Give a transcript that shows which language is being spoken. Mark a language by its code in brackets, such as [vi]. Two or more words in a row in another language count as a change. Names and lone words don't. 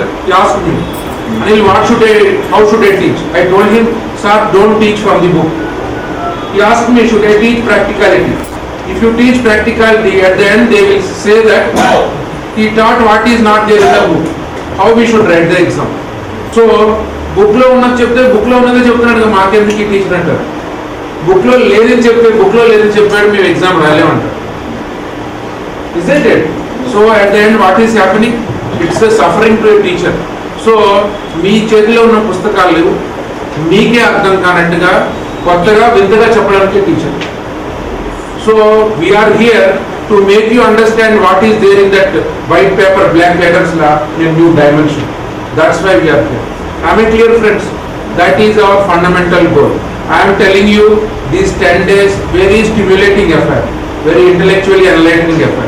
[en] He asked me, Anil, how should I teach? I told him, sir, don't teach from the book. He asked me, should I teach practicality? If you teach practicality, at the end they will say that he taught what is not there in the book. How we should write the exam. [te] So, బుక్ లో ఉన్నది చెప్తే బుక్ లో ఉన్నదే చెప్తున్నాడు గా మాకెందుకు టీచర్ అంటారు. బుక్ లో లేదని చెప్తే బుక్ లో లేదని చెప్పాడు మీ ఎగ్జామ్ రాలేం అంటారు. [en] Isn't it? So at the end what is happening? It's a suffering to a teacher. So [te] మీ చేతిలో ఉన్న పుస్తకాలు మీకే అర్థం కానట్టుగా కొత్తగా వింతగా చెప్పడానికి టీచర్. [en] So we are here to make you understand what is there in that white paper, black letters law in a new dimension. That's why we are here. Am I clear, friends? That is our fundamental goal. I am telling you these 10 days very stimulating affair, very intellectually enlightening affair.